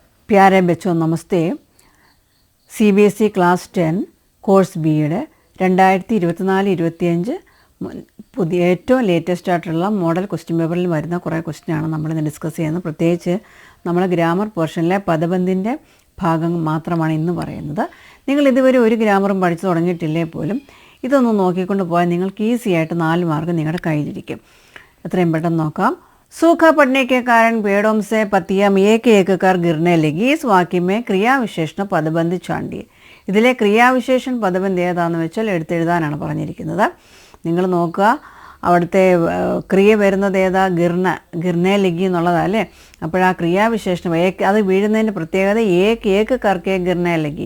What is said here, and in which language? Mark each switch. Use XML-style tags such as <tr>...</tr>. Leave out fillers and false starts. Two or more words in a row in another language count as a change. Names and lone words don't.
<hi>प्यारे बच्चों नमस्ते।</hi> <ml>CBSE क्लास 10 കോഴ്സ് ബിയുടെ 2024-25 പുതിയ ഏറ്റവും ലേറ്റസ്റ്റ് ആയിട്ടുള്ള</ml> <en>model question paper</en> <ml>വരുന്ന കുറേ ക്വസ്റ്റ്യനാണ് നമ്മളിന്ന് ഡിസ്കസ് ചെയ്യുന്നത്. പ്രത്യേകിച്ച് നമ്മൾ ഗ്രാമർ പോർഷനിലെ പദബന്ധിൻ്റെ ഭാഗം മാത്രമാണ് ഇന്ന് പറയുന്നത്. നിങ്ങൾ ഇതുവരെ ഒരു ഗ്രാമറും പഠിച്ചു തുടങ്ങിയിട്ടില്ലേ പോലും ഇതൊന്ന് നോക്കിക്കൊണ്ട് പോയാൽ നിങ്ങൾക്ക് ഈസി ആയിട്ട് 4 മാർക്ക് നിങ്ങളുടെ കയ്യിലിരിക്കും. എത്രയും പെട്ടെന്ന് നോക്കാം.</ml> <hi>सूखा पड़ने के कारण पेड़ों से पत्तियां एक कर गिरने लगी. इस वाक्य में क्रियाविशेषण पदबंध ചാണ്ടിയെ.</hi> <ml>ഇതിലെ ക്രിയാവിശേഷൻ പദബന്ധം ഏതാണെന്ന് വെച്ചാൽ എടുത്തെഴുതാനാണ് പറഞ്ഞിരിക്കുന്നത്. നിങ്ങൾ നോക്കുക, അവിടുത്തെ ക്രിയ വരുന്നത് ഏതാ?</ml> <hi>गिरने लगी</hi> <ml>എന്നുള്ളതല്ലേ. അപ്പോൾ ആ ക്രിയാവിശേഷണം അത് വീഴുന്നതിൻ്റെ പ്രത്യേകത</ml> <hi>एक करके गिरने लगी.</hi>